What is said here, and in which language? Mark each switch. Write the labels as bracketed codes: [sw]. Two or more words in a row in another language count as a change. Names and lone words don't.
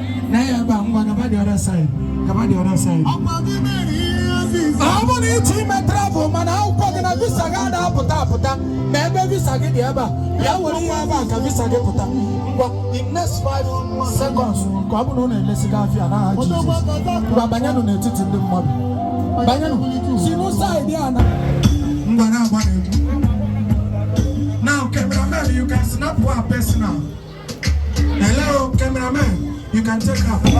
[ig] Na ya ebe a, ngwa, gaba [en] the other side. [ig] Gaba [en] the other side. [ig] Ọ bụ na ị chọọ ime travel, mana akwụkwọ gị na visa gị ada apụta apụta. Ma ebe visa gị dị ebe a, bịa were ya ebe a ka visa gị pụta. Ngwa, [en] In next five seconds, [ig] ka ọ bụrụ na unu elesiga afịa n'aha Jizọs. Ngwa, banyenụ n'etiti ndị mmadụ. Banyenụ. Si n'ụzọ a dị a na- Ngwa na-agba n'egwu. [en] Now, cameraman, you can snap her personal. Hello, cameraman, you can take her.